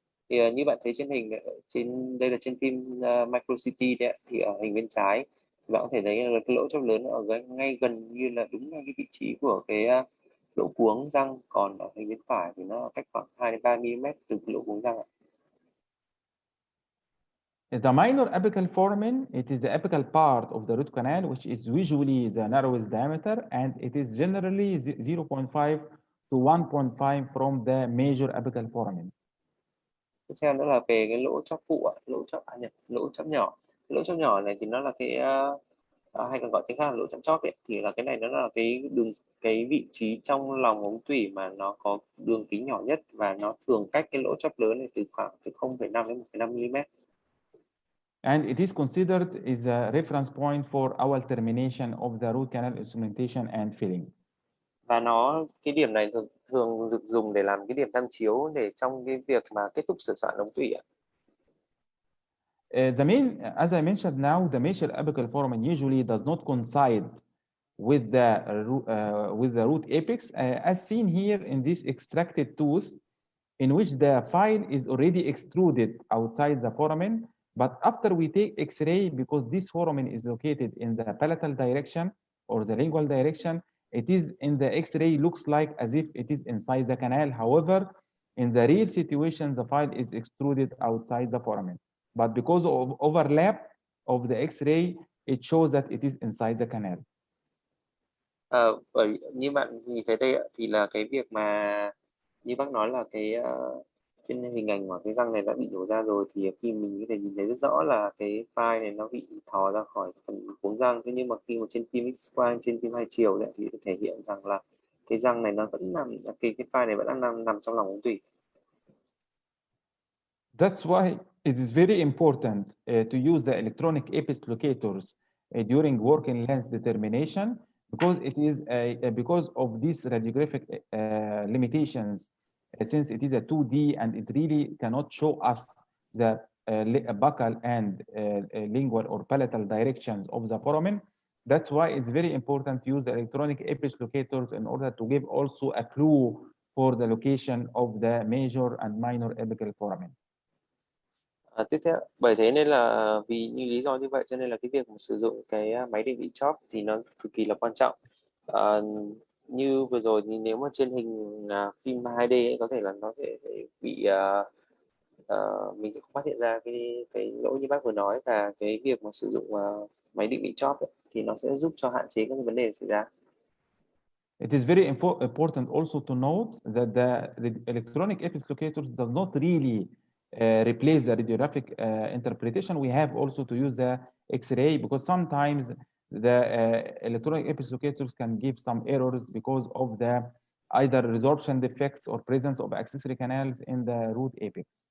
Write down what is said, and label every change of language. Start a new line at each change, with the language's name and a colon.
Vietnamese: Thì như bạn thấy trên hình, đây là trên phim micro CT đấy, thì ở hình bên trái bạn có thể thấy là cái lỗ chóp lớn ở ngay gần như là đúng ngay cái vị trí của cái lỗ cuống răng, còn ở hình bên phải thì nó cách khoảng 2 đến 3 mm từ cái lỗ cuống răng ạ.
English: The minor apical foramen, it is the apical part of the root canal, which is usually the narrowest diameter, and it is generally 0.5 to 1.5 from the major apical foramen.
Vietnamese: Tiếp theo nữa là về cái lỗ chóp phụ, lỗ chóp nhỏ. Lỗ chóp nhỏ này thì nó là cái hay còn gọi tiếng khác là lỗ chóp chóp ấy, thì là cái này nó là cái vị trí trong lòng ống tủy mà nó có đường kính nhỏ nhất, và nó thường cách cái lỗ chóp lớn này từ khoảng 0,5 đến 1,5 mm.
English: And it is considered as a reference point for our termination of the root canal instrumentation and filling.
Vietnamese: Và cái điểm này thường được dùng để làm cái điểm tham chiếu để trong cái việc mà kết thúc sửa soạn ống tủy ạ.
English: As I mentioned now, the major apical foramen usually does not coincide with the root apex, as seen here in this extracted tooth, in which the file is already extruded outside the foramen. But after we take X-ray, because this foramen is located in the palatal direction or the lingual direction, it is in the X-ray looks like as if it is inside the canal. However, In the real situation, the file is extruded outside the foramen. But because of overlap of the X-ray, it shows that it is inside the canal.
Vietnamese: Bởi như bạn nhìn thấy đây ạ, thì là cái việc mà như bác nói là cái trên hình ảnh mà cái răng này đã bị nhổ ra rồi, thì khi mình có thể nhìn thấy rất rõ là cái file này nó bị thò ra khỏi phần cuống răng. Thế nhưng mà khi mà trên phim X-quang, trên phim hai chiều đấy, thì thể hiện rằng là cái răng này nó vẫn nằm, cái file này vẫn đang nằm trong lòng ống tủy.
English: That's why it is very important to use the electronic apex locators during working length determination, because it is because of these radiographic limitations, since it is a 2D and it really cannot show us the buccal and lingual or palatal directions of the foramen. That's why it's very important to use the electronic apex locators in order to give also a clue for the location of the major and minor apical foramen.
Vietnamese: Tiếp theo, bởi thế nên là vì như lý do như vậy cho nên là cái việc mà sử dụng cái máy định vị chóp thì nó cực kỳ là quan trọng. Như vừa rồi thì nếu mà trên hình phim 2D ấy, có thể là nó sẽ bị mình sẽ không phát hiện ra cái lỗi như bác vừa nói, và cái việc mà sử dụng máy định vị chóp ấy, thì nó sẽ giúp cho hạn chế các vấn đề xảy ra.
English: It is very important also to note that the electronic apex locators does not really replace the radiographic interpretation. We have also to use the X-ray, because sometimes the electronic apex locators can give some errors because of the either resorption defects or presence of accessory canals in the root apex.